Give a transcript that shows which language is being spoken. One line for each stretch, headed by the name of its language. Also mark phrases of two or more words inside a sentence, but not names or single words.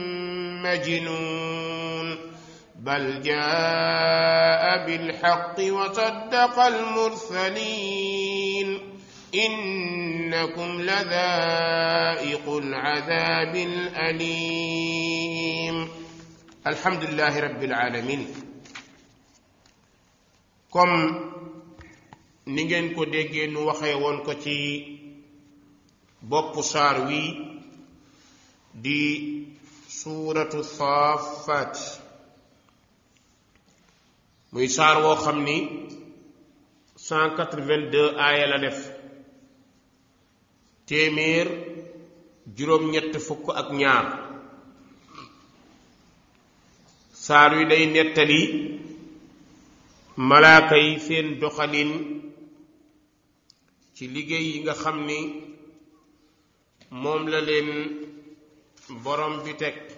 Arabic: مجنون بل جاء بالحق وصدق المرسلين إنكم لذائق العذاب الأليم الحمد لله رب العالمين
Wolof: comme ni ngeen ko déggee nu waxee woon ko ci boppu saar wi di suuratu Saaffaat muy saar woo xam ni 182 aaya la def téeméer juróom-ñett fukk ak ñaar saar wi day nettali malaaka yi seen doxalin ci liggéey yi nga xam ni moom la leen borom bi teg